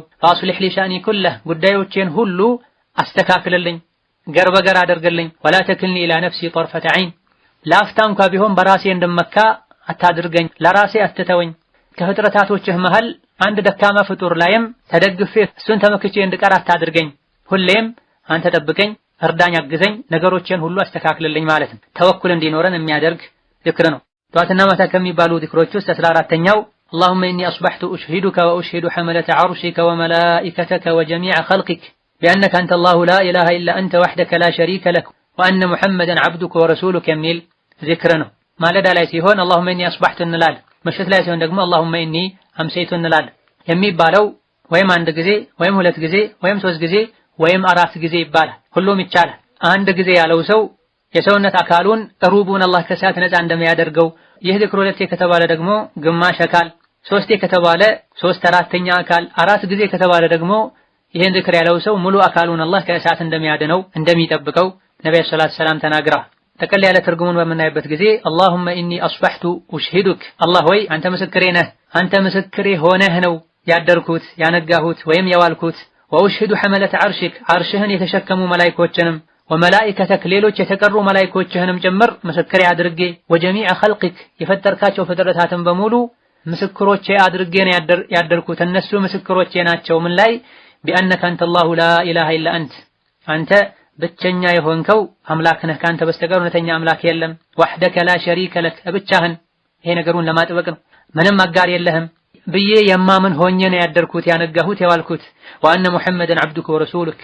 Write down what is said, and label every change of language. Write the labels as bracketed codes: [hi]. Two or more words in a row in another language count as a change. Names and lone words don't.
[ar] فأصلح لي شأني كله [am] ጉዳዮቼን ሁሉ አስተካክልልኝ ገር በገር አድርግልኝ። [ar] ولا تكلني إلى نفسي طرفة عين [am] ለአፍታ እንኳ ቢሆን በራሴ እንድመካ አታድርገኝ ለራሴ አትተወኝ። ከፍጥረታቶችህ መሃል አንድ ደካማ ፍጡር ላይም ተደግፌ እሱን ተመክቼ እንድቀር አታድርገኝ። ሁሌም አንተ ጠብቀኝ እርዳኝ አግዘኝ ነገሮችን ሁሉ አስተካክልልኝ ማለት ነው። ተወኩል እንዲኖረን የሚያደርግ ዚክር ነው። ጠዋትና ማታ ከሚባሉ ዚክሮች ውስጥ 14ኛው [ar] اللهم إني أصبحت أشهدك وأشهد حملة عرشك وملائكتك وجميع خلقك بأنك أنت الله لا إله إلا أنت وحدك لا شريك لك وأن محمدا عبدك ورسولك [am] የሚል ዚክር ነው። ማለዳ ላይ ሲሆን [ar] اللهم إني أصبحت [am] እንላለን። ምሽት ላይ ሲሆን ደግሞ [ar] اللهم إني أمسيت [am] እንላለን። የሚባለው ወይም አንድ ጊዜ ወይም ሁለት ጊዜ ወይም ሶስት ጊዜ ወይም አራት ጊዜ ይባላል። ሁሉም ይቻላል። አንድ ጊዜ ያለው ሰው የሰውነት አካሉን ሩቡን አላህ ከእሳት ነፃ እንደሚያደርገው ይህ ዚክር ሁለቴ ከተባለ ደግሞ ግማሽ አካል ሶስቴ ከተባለ 3/4ኛ አካል አራት ጊዜ ከተባለ ደግሞ ይሄን ዚክር ያለው ሰው ሙሉ አካሉን አላህ ከእሳት እንደሚያድነው እንደሚጠብቀው ነብዩ [ar] صلى الله عليه وسلم [am] ተናግረዋል። ጠቅለል ያለ ትርጉሙን በምናይበት ጊዜ [ar] اللهم إني أصبحت أشهدك [am] አላህ ሆይ አንተ ምስክሬ ነህ አንተ ምስክሬ ሆነህ ነው ያደርኩት ያነጋሁት ወይም የዋልኩት [ar] وأشهد حملة عرشك [am] ዐርሽህን የተሸከሙ መላእክቶችንም ወመላኢከተክ ሌሎች የተቀሩ መላእክቶችህንም ጭምር ምስክሬ አድርጌ [ar] وجميع خلقك [am] የፈጠርካቸው ፍጥረታትን በሙሉ ምስክሮቼ አድርጌ ነው ያደርኩት እነሱ ምስክሮቼ ናቸው። ምን ላይ [ar] بأنك أنت الله لا إله إلا أنت [am] አንተ ብቸኛ የሆንከው አምላክ ነህ ካንተ በስተቀር እውነተኛ አምላክ የለም። [ar] وحدك لا شريك لك [am] ብቻህን ይሄ ነገሩን ለማጥበቅ ነው ምንም አጋር የለህም ብዬ የማምን ሆኜ ነው ያደርኩት ያነጋሁት የዋልኩት። [ar] وأن محمدا عبدك ورسولك